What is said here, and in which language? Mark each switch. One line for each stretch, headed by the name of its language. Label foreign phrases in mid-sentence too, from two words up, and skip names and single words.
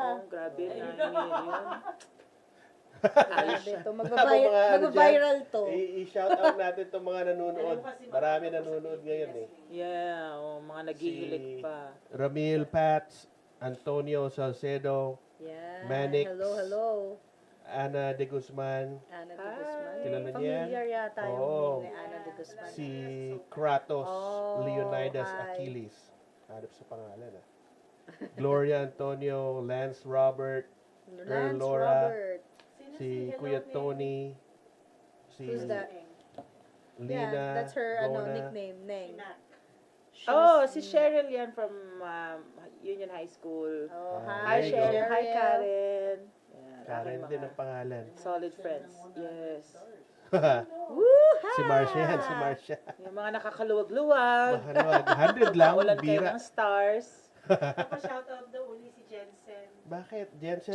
Filipino: Oh, grabe, 9 million. Grabe to. Mga ano Magbabiral to. I-shout out natin itong mga nanonood. Marami nanonood ngayon, eh. Yeah, oh, mga naghihilik Si- pa. Ramil Pats, Antonio Salcedo,
English: Yeah. Manix. Hello. Ana de Guzman, Ana de Hi. Guzman.
Filipino: Kilala niya yan? Familiar yata yung Oo. name ni Ana de Guzman. si Kratos
English: Oh, Leonidas hi.
Filipino: Achilles. Hanap sa pangalan, ah. Gloria Antonio, Lance Robert, Lance Laura. Robert. si Kuya Tony, si
English: Who's that? Lina, Yeah, that's her Rona. nickname, Neng.
Filipino: Oh, si Cheryl yan from Union High School. Oh, Ah,
English: Hi, there you go.
Filipino: Cheryl. Hi, Karen. Yan, Karen aking din mga ang pangalan.
English: solid friends. Yes. Woo!
Filipino: Si Marcia yan, si Marcia. Yung mga nakakaluwag-luwag. Makanawag, 100 lang, Ulan kayo bira. ng stars. Napa-shoutout daw uli si Jensen. Bakit? Jensen!